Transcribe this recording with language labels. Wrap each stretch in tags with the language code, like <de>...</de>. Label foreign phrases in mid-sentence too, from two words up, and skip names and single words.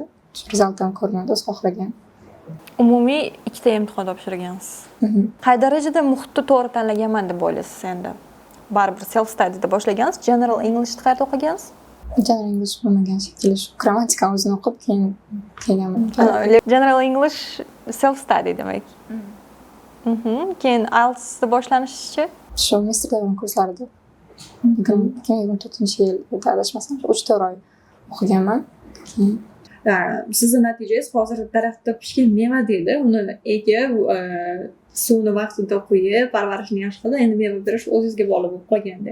<uz>Rezultat ham ko'rinadi, o'zi xohlagan. Umumiy ikkita imtihon topshirgansiz. Qay darajada muhitni to'g'ri tanlaganman deb o'ylaysiz endi? Baribir</uz> <en>self studyda</en> <uz>boshlagansiz,</uz> <en>General Englishni</en> <uz>qayerda o'qigansiz?</uz> <en>General English</en> <uz>bo'lmagan shekilli, shu grammatikani o'zini o'qib keyin kelganman.</uz> <en>General English self study</en> <uz>demak. Keyin IELTSda boshlanishicha shu Mr. Devon kurslarida 2024-yil adashmasam 3-4 oy o'qiganman. Sizni natijangiz hozir daraxtda pishgan meva deydi. Uni ekib, suvni vaqtida qo'yib, parvarishini yaxshi qilib, endi meva berish o'zingizga bog'liq bo'lib qolganda.</uz>